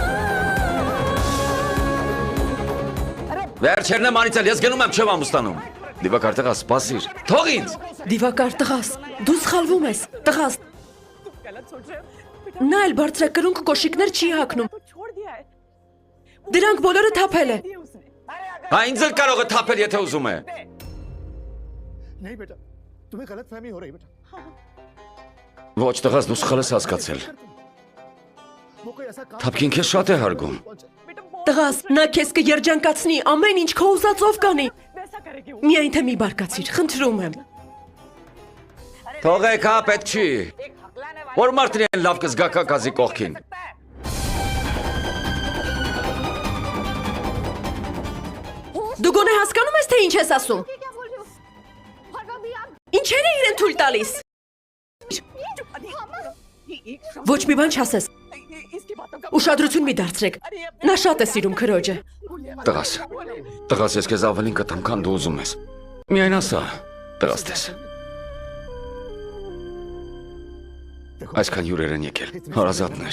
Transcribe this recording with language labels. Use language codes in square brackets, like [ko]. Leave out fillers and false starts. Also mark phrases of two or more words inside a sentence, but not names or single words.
[hy] Վերջերն եմ անիծել, ես գնում եմ չեմ ամուսնանում։ Դիվակար տղա, սպասիր։ Թող ինձ։ Դիվակար տղաս, դու սխալվում ես, տղաս։ Նա էլ բարձրակրունկ կոշիկներ չի հագնում։ Դրանք բոլորը թափել է։ Հա ինձ էլ կարող է թափել, եթե ուզում է։ [hi] नहीं बेटा तुम्हें गलतफहमी हो रही बेटा [hy] Ոչ տղաս, դու սխալ ես հասկացել։ [hi] वो कोई ऐसा काम [hy] Թափքին քեզ շատ է հարգում։ Տղաս, նա քեզ կերջանկացնի, ամեն ինչ քո ուզածով կանի։ Միայն թե մի բարկացիր, խնդրում եմ։ Թողեք, հա, պետք չի։ Որ մարդն են լավ կզգա կակազի կողքին։ Դու գոնե հասկանում ես, թե ինչ ես ասում։ [hi] क्या बोल रहे हो और भाभी आप [hy] Ինչեր է իրեն թույլ տալիս։ Ոչ մի բան չասես։ Ուշադրություն մի դարձրեք։ Նա շատ է սիրում քրոջը։ Տղաս ես քեզ ավելին կտամ, քան դու ուզում ես։ Միայն ասա, տղաս տես։ Այսքան հյուրեր են եկել, հարազատներ։